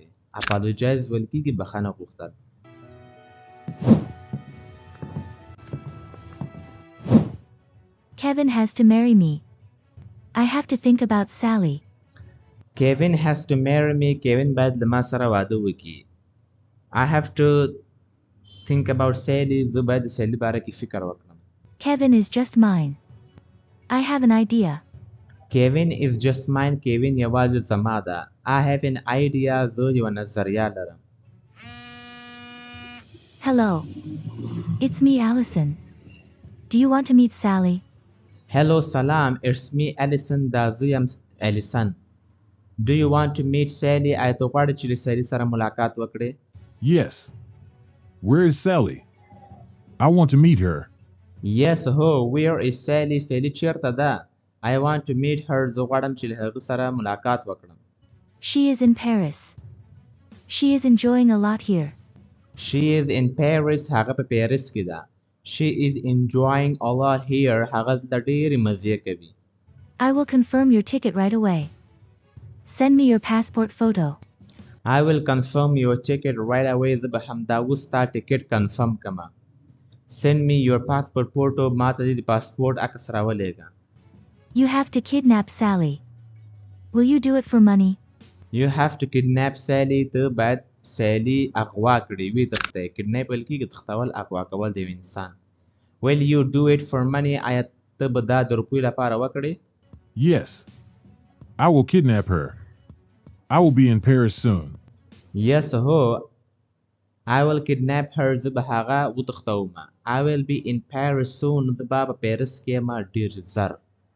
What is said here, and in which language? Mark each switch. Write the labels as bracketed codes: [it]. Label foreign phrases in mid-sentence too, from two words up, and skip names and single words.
[ps] Apologize ویل کېږي بخښنه غوښتل. [en] Kevin has to marry me. I have to think about Sally. Kevin has to marry me. [ps] Kevin باید له ما سره واده وکړي. [en] I have to think about Sally. [ps] زه باید د سیلي باره کې فکر وکړم. [en] Kevin is just mine. I have an idea. Kevin is just mine. Kevin [ps] یوازې زما ده. [en] I have an idea. [ps] زه یوه نظریه لرم. [en] Hello. It's me, Allison. Do you want to meet Sally? Hello, salam. It's me, Allison. [ps] دا زه یم Allison. [en] Do you want to meet Sally? [ps] آیا ته غواړې چې له سیلي سره ملاقات وکړې؟ [en] Yes. Where is Sally? I want to meet her. Yes, ho. Where is Sally? Sally [ps] چیرته ده؟ [en] I want to meet her. [ps] زه غواړم چې له هغه سره ملاقات وکړم. [en] She is in Paris. She is enjoying a lot here. She is in Paris. [ps] هغه په پیرس کې ده. [en] She is enjoying a lot here. [ps] هغه د ډېرې مزې کوي. [en] I will confirm your ticket right away. Send me your passport photo. I will confirm your ticket right away. [ps] زه به همدا اوس ستا [en] ticket confirm [ps] کړم. [en] Send me your passport photo. [ps] ما ته د پاسپورټ عکس راولېږه. [en] You have to kidnap Sally. Will you do it for money? You have to kidnap Sally. [ps] ته باید سیلی اغوا کړې وي تخته. کډنیپ ویل کېږي تختول، اغوا کول د یو انسان. [en] Will you do it for money? [ps] آیا ته به دا د روپیو لپاره وکړې؟ [en] Yes. I will kidnap her. I will be in Paris soon. Yes هو. I will kidnap her. [ps] زه به هغه وتښتوم. [en] I will be in Paris soon. [ps] زه به په پیرس کې یم ډېر زر.